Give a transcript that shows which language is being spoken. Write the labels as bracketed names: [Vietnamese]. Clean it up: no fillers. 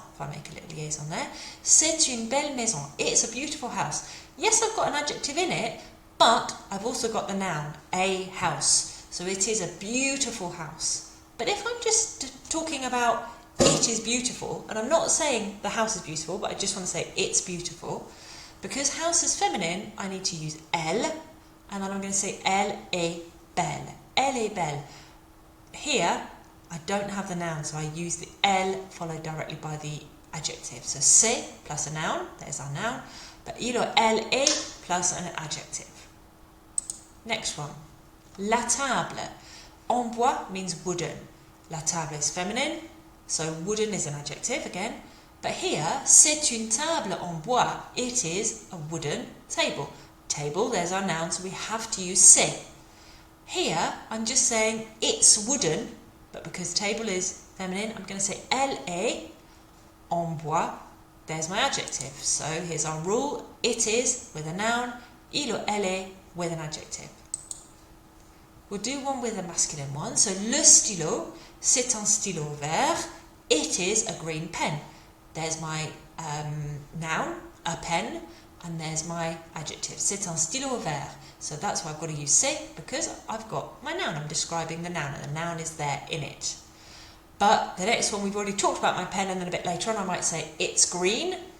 [English] If I make a little liaison there, [French] c'est une belle maison. [English] It's a beautiful house. Yes, I've got an adjective in it, but I've also got the noun, a house. So it is a beautiful house. But if I'm just talking about it is beautiful, and I'm not saying the house is beautiful, but I just want to say it's beautiful, because house is feminine, I need to use elle, and then I'm going to say [French] elle est belle. Elle est belle. [English] Here, I don't have the noun, so I use the elle followed directly by the adjective. So c'est plus a noun, there's our noun, but il or elle est plus an adjective. Next one. La table. En bois means wooden. La table is feminine, so wooden is an adjective again. But here, [French] c'est une table en bois. [English] It is a wooden table. Table, there's our noun, so we have to use c'est. Here, I'm just saying it's wooden, but because table is feminine, I'm going to say [French] elle est en bois. [English] There's my adjective. So here's our rule. It is with a noun, il or elle est with an adjective. We'll do one with a masculine one. [French] So le stylo, c'est un stylo vert. [English] It is a green pen. There's my noun, a pen, and there's my adjective. [French] C'est un stylo vert. [English] So that's why I've got to use c'est, because I've got my noun. I'm describing the noun, and the noun is there in it. But the next one, we've already talked about my pen, and then a bit later on I might say it's green.